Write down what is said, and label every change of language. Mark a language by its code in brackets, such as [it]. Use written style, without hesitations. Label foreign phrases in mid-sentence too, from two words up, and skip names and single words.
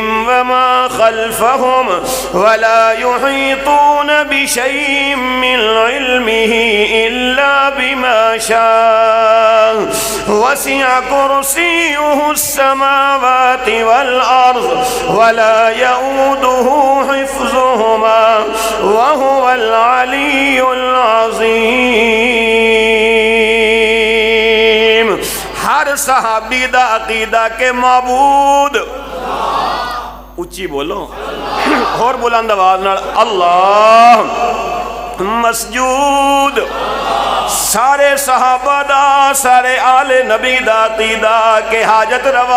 [ar] وما خلفهم ولا يحيطون بشيء من علمه إلا بما شاء وسع كرسيه السماوات والأرض ولا يئوده حفظهما وهو العلي العظيم. [pa] ہر صحابی دا عقیدہ کہ معبود، اچی بولو اور بلند آواز نال اللہ مسجود. سارے صحابہ دا سارے آلِ نبی دا عقیدہ کہ حاجت روا,